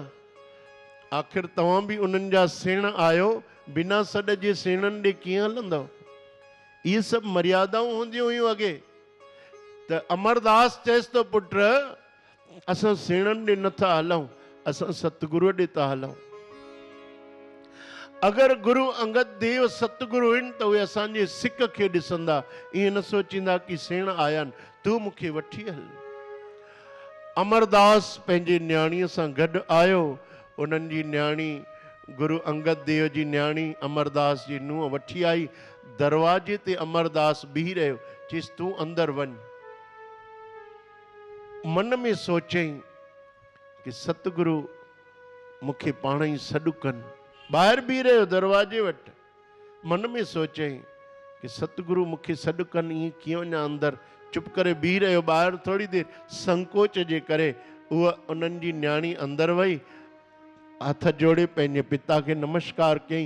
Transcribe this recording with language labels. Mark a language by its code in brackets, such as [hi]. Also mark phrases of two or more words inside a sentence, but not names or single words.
[sd] आख़िर तव्हां बि उन्हनि जा सेण आहियो, बिना सॾ जे सेणनि ॾे कीअं हलंदव? इहे सभु मर्यादाऊं हूंदियूं हुयूं अॻे। त अमरदास चएसि थो पुट असां सेणनि ॾे नथा हलूं, असां सतगुरूअ ॾे था हलूं। अगरि गुरु अंगद देव सतगुरु आहिनि त उहे असांजे सिक खे ॾिसंदा, ईअं न सोचींदा कि सेण आया आहिनि, तूं मूंखे वठी हल। अमरदास पंहिंजे न्याणीअ सां गॾु आयो, उन्हनि जी न्याणी गुरु अंगद देव जी न्याणी अमरदास जी नुंहुं वठी आई। दरवाजे ते अमरदास बीह रहियो, चयसि तूं अंदरि वञ। मन में सोचई कि सतगुरु मूंखे पाण ई सॾु कनि, ॿाहिरि बीह रहियो दरवाजे वटि, मन में सोचई कि सतगुरु मूंखे सॾु कनि, ईअं कीअं वञा अंदरि, चुप करे बीह रहियो ॿाहिरि थोरी देरि, संकोच जे करे उहा उन्हनि जी न्याणी अंदरि वई, हथ जोड़े पंहिंजे पिता खे नमस्कार कयईं।